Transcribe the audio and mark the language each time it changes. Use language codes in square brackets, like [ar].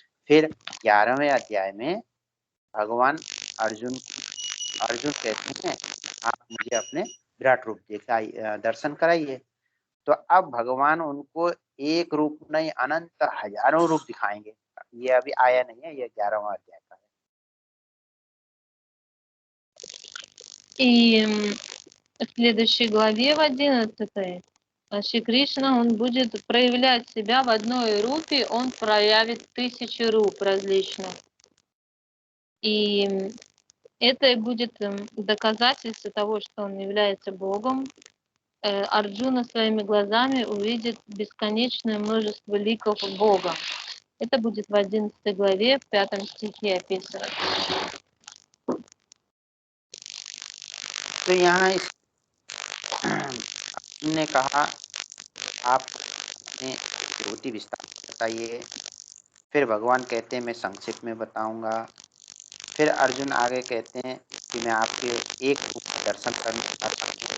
[hi] फिर 11वें अध्याय में भगवान अर्जुन कहते हैं, आप मुझे अपने विराट रूप दर्शन कराइए। तो अब भगवान उनको एक रूप नहीं, अनंत हजारों रूप दिखाएंगे। ये अभी आया नहीं है, ये 11वां अध्याय का है। [ru] И в следующей главе, в 11, Шри Кришна, он будет проявлять себя в одной рупе, он проявит 1000 руп различных. И это будет доказательство того, что он является Богом. Арджуна своими глазами увидит бесконечное множество ликов Бога. Это будет в 11 главе, в 5 стихе описано. [hi] तो यहाँ ने कहा आप अपने विभूति विस्तार बताइए। फिर भगवान कहते हैं मैं संक्षिप्त में बताऊंगा। फिर अर्जुन आगे कहते हैं कि मैं आपके एक रूप का दर्शन करना चाहता हूँ।